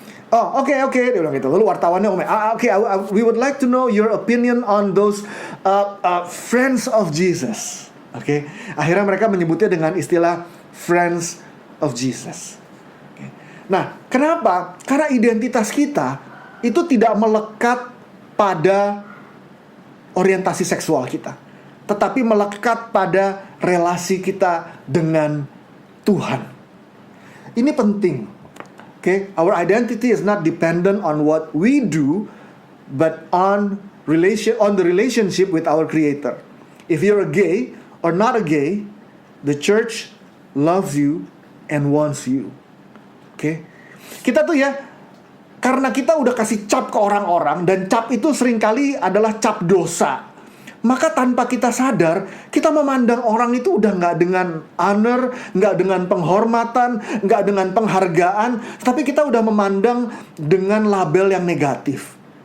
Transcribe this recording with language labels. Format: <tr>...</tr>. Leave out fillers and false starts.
<id>Oh, oke, dia bilang gitu. Lalu wartawannya</id> <en>we would like to know your opinion on those friends of Jesus.</en> <id>Oke. Akhirnya mereka menyebutnya dengan istilah</id> <en>friends of Jesus.</en> <id>Okay. Nah, kenapa? Karena identitas kita itu tidak melekat pada orientasi seksual kita, tetapi melekat pada relasi kita dengan Tuhan. Ini penting.</id> <en>Okay, our identity is not dependent on what we do, but on the relationship with our Creator. If you're a gay or not a gay, the church loves you and wants you.</en> <id>Okay, kita tuh ya, karena kita udah kasih cap ke orang-orang, dan cap itu seringkali adalah cap dosa. Maka tanpa kita sadar, kita memandang orang itu udah gak dengan honor, gak dengan penghormatan, gak dengan penghargaan, tapi kita udah memandang dengan label yang negatif.</id>